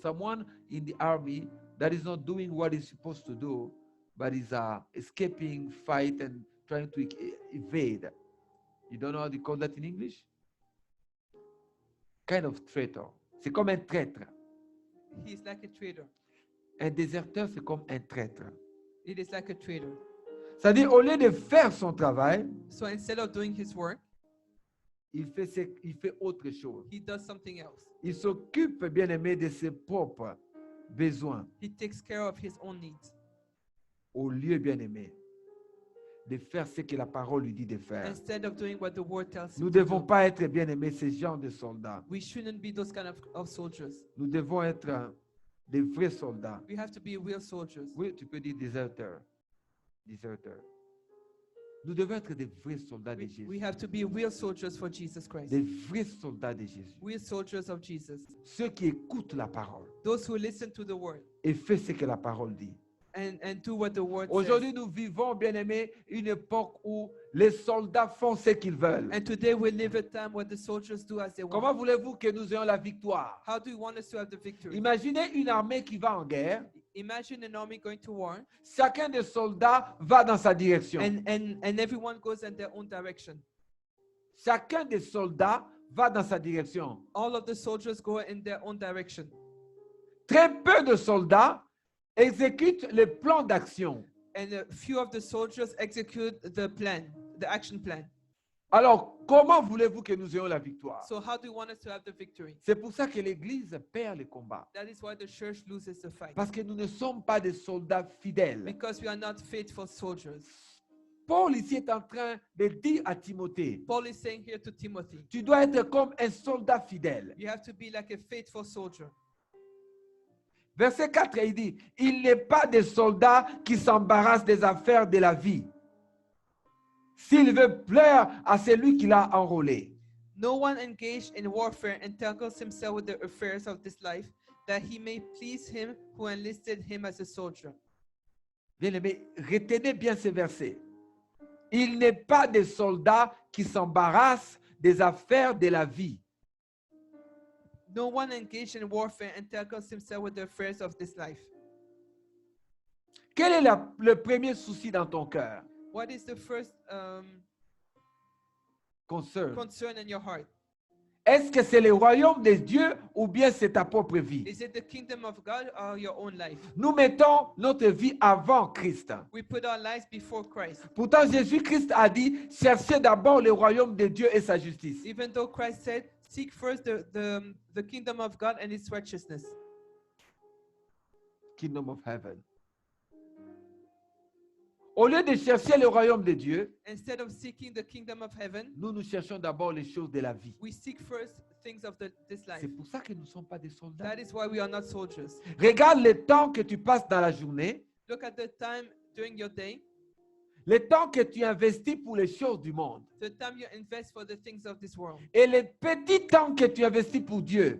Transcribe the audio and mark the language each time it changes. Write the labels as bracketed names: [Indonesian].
[English] Someone in the army that is not doing what he's supposed to do, but is escaping, fight, and trying to evade. You don't know how they call that in English? Kind of traitor. [French] C'est comme un traître. [English] He is like a traitor. [French] Un déserteur, c'est comme un traître. [English] It is like a traitor. [French] C'est-à-dire, au lieu de faire son travail, [English] So instead of doing his work, [French] il fait autre chose. [English] he does something else. [French] Il s'occupe, bien aimé, de ses propres besoins. [English] He takes care of his own needs [French] Au lieu, bien aimé, de faire ce que la parole lui dit de faire. [English] instead of doing what the word tells [French] Nous [English] him to [French] devons [English] do. [French] pas être, bien aimés, ces genres de soldats. [English] We shouldn't be those kind of soldiers. [French] Nous devons être des vrais soldats. [English] We have to be real soldiers. [French] Oui, tu peux dire déserteurs. Déserteurs. Nous devons être des vrais soldats de [English] We [French] Jésus. [English] have to be real soldiers for Jesus Christ. [French] Des vrais soldats de Jésus. [English] Real soldiers of Jesus. [French] Ceux qui écoutent la parole [English] Those who listen to the word [French] et font ce que la parole dit. [English] and do what the word says. [French] Aujourd'hui, nous vivons, bien aimés, une époque où les soldats font ce qu'ils veulent. [English] And today we live a time where the soldiers do as they [French] Comment [English] want. [French] voulez-vous que nous ayons la victoire? [English] How do you want us to have the victory? [French] Imaginez une armée qui va en guerre. [English] Imagine an army going to war [French] Chacun des soldats va dans sa direction. [English] and everyone goes in their own direction. [French] Chacun des soldats va dans sa direction. [English] All of the soldiers go in their own direction. [French] Très peu de soldats exécutent le plan d'action. [English] And a few of the soldiers execute the plan, the action plan. [French] Alors, comment voulez-vous que nous ayons la victoire? [English] So how do you want us to have the victory? [French] C'est pour ça que l'Église perd le combat. [English] That is why the church loses the fight. [French] Parce que nous ne sommes pas des soldats fidèles. [English] Because we are not faithful soldiers. [French] Paul ici est en train de dire à Timothée, [English] Paul is saying here to Timothy, [French] tu dois être comme un soldat fidèle. [English] you have to be like a faithful soldier. [French] Verset 4, il dit, il n'est pas des soldats qui s'embarrassent des affaires de la vie. S'il veut plaire à celui qui l'a enrôlé. [English] No one engaged in warfare entangles himself with the affairs of this life, that he may please him who enlisted him as a soldier. [French] Bien-aimés, retenez bien ces versets. Il n'est pas des soldats qui s'embarrassent des affaires de la vie. [English] No one engaged in warfare entangles himself with the affairs of this life. [French] Quel est le premier souci dans ton cœur? [English] What is the first Concern. concern in your heart? [French] Est-ce que c'est le royaume de Dieu ou bien c'est ta propre vie? [English] Is it the kingdom of God or your own life? [French] Nous mettons notre vie avant Christ. [English] We put our lives before Christ. [French] Pourtant, Jésus-Christ a dit, cherchez d'abord le royaume de Dieu et sa justice. [English] Even though Christ said, seek first the kingdom of God and its righteousness. Kingdom of heaven. [French] Au lieu de chercher le royaume de Dieu, [English] Instead of seeking the kingdom of heaven, [French] nous cherchons d'abord les choses de la vie. [English] we seek first things of this life. [French] C'est pour ça que nous ne sommes pas des soldats. [English] That is why we are not soldiers. [French] Regarde le temps que tu passes dans la journée, [English] Look at the time during your day, [French] le temps que tu investis pour les choses du monde [English] the time you invest for the things of this world, [French] et le petit temps que tu investis pour Dieu.